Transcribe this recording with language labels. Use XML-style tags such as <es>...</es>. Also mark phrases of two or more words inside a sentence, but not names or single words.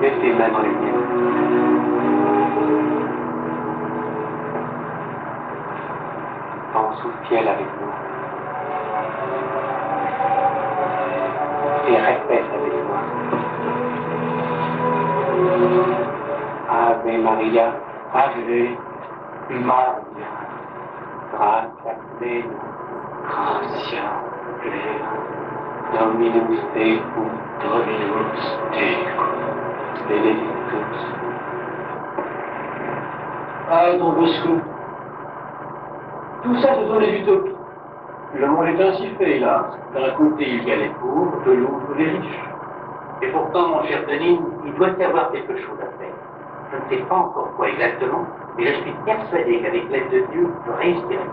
<fr>les mains dans les miennes. Pense au ciel avec moi. Et répète avec moi.</fr> <la>Ave Maria, Ave Maria, gratia plena, gratia plena, Dominus tecum, benedictus.</la> <fr>Ah, Don Bosco. Tout ça, ce sont les utopies. Le monde est ainsi fait, hélas. D'un côté, il y a les pauvres, de l'autre, les riches. Et pourtant, mon cher Denis, il doit y avoir quelque chose à faire. Je ne sais pas encore quoi exactement, mais je suis persuadé qu'avec l'aide de Dieu, je réussirai.</fr>